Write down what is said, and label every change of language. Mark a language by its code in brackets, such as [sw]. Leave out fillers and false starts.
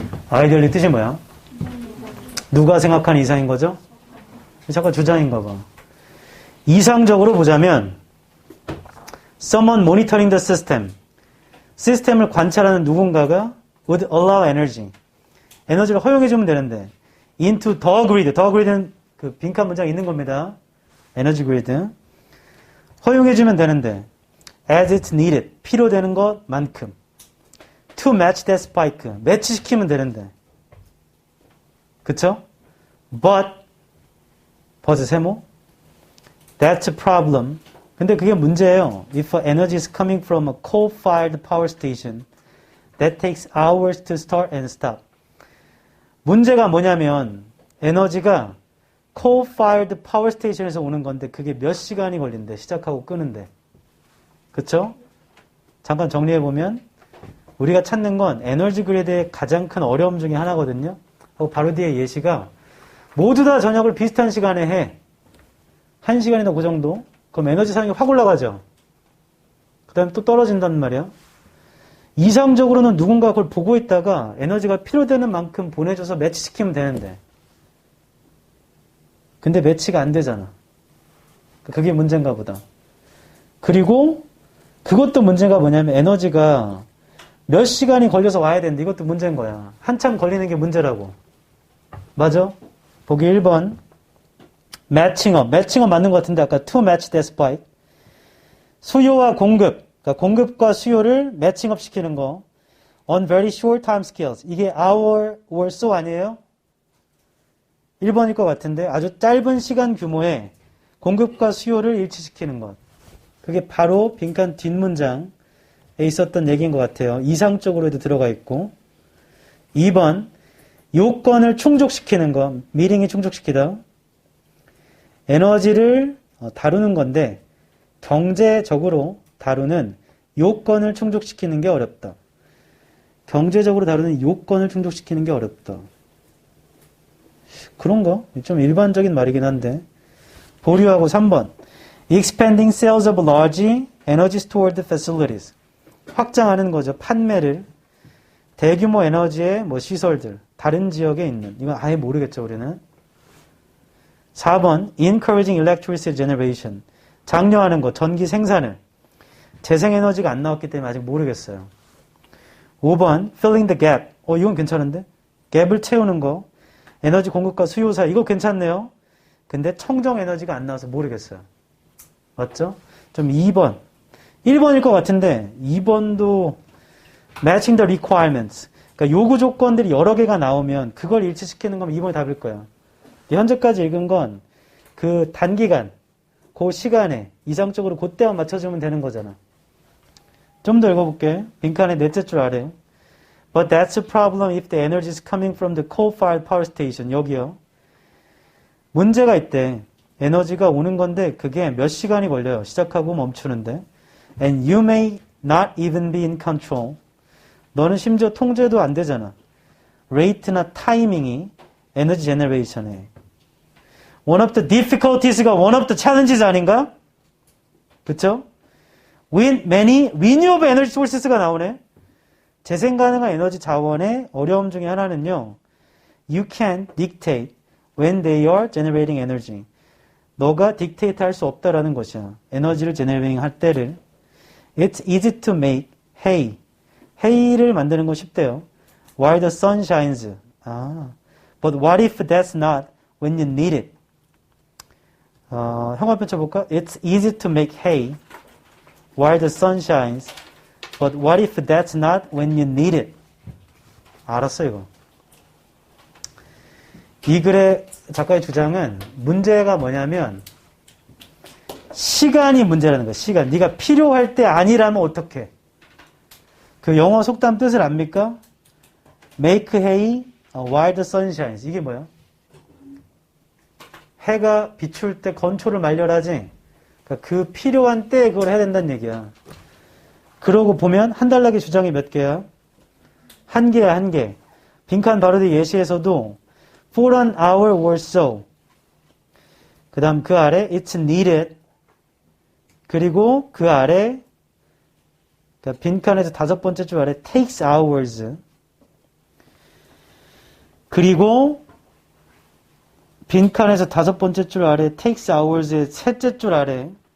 [ko] 아이디얼리 뜻이 뭐야? 누가 생각한 이상인 거죠? 잠깐 주장인가 봐. 이상적으로 보자면 [en] Someone monitoring the system. [ko] 시스템을 관찰하는 누군가가 [en] would allow energy. [ko] 에너지를 허용해주면 되는데 [en] into the grid. the grid [ko] 는 그 빈칸 문장에 있는 겁니다. 에너지 그리드. 허용해주면 되는데 [en] as it's needed. [ko] 필요되는 것만큼. [en] to match that spike. [ko] 매치시키면 되는데. 그쵸? [en] but [ko] 세모. [en] that's a problem. [ko] 근데 그게 문제예요. [en] If energy is coming from a coal-fired power station that takes hours to start and stop. [ko] 문제가 뭐냐면 에너지가 [en] coal-fired power station [ko] 에서 오는 건데 그게 몇 시간이 걸린대. 시작하고 끄는데. 그쵸? 잠깐 정리해보면 우리가 찾는 건 에너지 그리드의 가장 큰 어려움 중에 하나거든요. 하고 바로 뒤에 예시가 모두 다 저녁을 비슷한 시간에 해. 1시간이나 그 정도. 그럼 에너지 사용이 확 올라가죠. 그 다음에 또 떨어진단 말이야. 이상적으로는 누군가 그걸 보고 있다가 에너지가 필요되는 만큼 보내줘서 매치시키면 되는데. 근데 매치가 안 되잖아. 그게 문제인가 보다. 그리고 그것도 문제가 뭐냐면 에너지가 몇 시간이 걸려서 와야 되는데 이것도 문제인 거야. 한참 걸리는 게 문제라고. 맞아? 보기 1번. 매칭업 맞는 것 같은데 아까 [en] to match that spike. [ko] 수요와 공급. 그러니까 공급과 수요를 매칭업 시키는 거. [en] on very short time scales. [ko] 이게 [en] hour or so [ko] 아니에요? 1번일 것 같은데 아주 짧은 시간 규모의 공급과 수요를 일치시키는 것. 그게 바로 빈칸 뒷문장에 있었던 얘기인 것 같아요. 이상적으로도 들어가 있고. 2번 요건을 충족시키는 것. 미링이 충족시키다. 에너지를 다루는 건데 경제적으로 다루는 요건을 충족시키는 게 어렵다. 경제적으로 다루는 요건을 충족시키는 게 어렵다. 그런가? 좀 일반적인 말이긴 한데. 보류하고 3번. [en] Expanding sales of large energy stored facilities. [ko] 확장하는 거죠. 판매를. 대규모 에너지의 시설들. 다른 지역에 있는. 이건 아예 모르겠죠, 우리는. 4번. [en] Encouraging electricity generation. [ko] 장려하는 거. 전기 생산을. 재생에너지가 안 나왔기 때문에 아직 모르겠어요. 5번. [en] Filling the gap. [ko] 이건 괜찮은데? 갭을 채우는 거. 에너지 공급과 수요 사이. 이거 괜찮네요. 근데 청정 에너지가 안 나와서 모르겠어요. 맞죠? 좀 2번. 1번일 것 같은데 2번도 [en] matching the requirements. [ko] 그러니까 요구 조건들이 여러 개가 나오면 그걸 일치시키는 거면 2번이 답일 거야. 현재까지 읽은 건 그 단기간, 그 시간에 이상적으로 그때만 맞춰주면 되는 거잖아. 좀 더 읽어볼게. 빈칸의 넷째 줄 아래. [en] But that's a problem if the energy is coming from the coal-fired power station. [ko] 여기요. 문제가 있대. 에너지가 오는 건데 그게 몇 시간이 걸려요. 시작하고 멈추는데. And you may not even be in control. 너는 심지어 통제도 안 되잖아. 레이트나 타이밍이 에너지 제너레이션에. [en] One of the difficulties가 one of the challenges [ko] 아닌가? 그쵸? [en] With many renewable energy sources가 [ko] 나오네. 재생 가능한 에너지 자원의 어려움 중에 하나는요. [en] You can dictate when they are generating energy. [ko] 너가 dictate 할 수 없다라는 것이야. 에너지를 generating 할 때를. [en] It's easy to make hay. [ko] hay를 만드는 건 쉽대요. [en] While the sun shines. But what if that's not when you need it? [ko] 형광펜 쳐볼까? [en] It's easy to make hay while the sun shines. But what if that's not when you need it? [ko] 알았어, 이거. 이 글의 작가의 주장은 문제가 뭐냐면 시간이 문제라는 거야. 시간. 네가 필요할 때 아니라면 어떡해? 그 영어 속담 뜻을 압니까? [en] Make hay while the sun shines. [ko] 이게 뭐야? 해가 비출 때 건초를 말려라지. 그러니까 그 필요한 때에 그걸 해야 된다는 얘기야. 그러고 보면 한 달락의 주장이 몇 개야? 한 개야, 한 개. 빈칸 바로 뒤 예시에서도 [en] for an hour or so. [ko] 그 다음 그 아래 [en] it's needed. [ko] 그리고 그 아래 그러니까 빈칸에서 다섯 번째 줄 아래 [en] takes hours. [ko] 그리고 빈칸에서 다섯 번째 줄 아래 [en] takes hours [ko] 의 셋째 줄 아래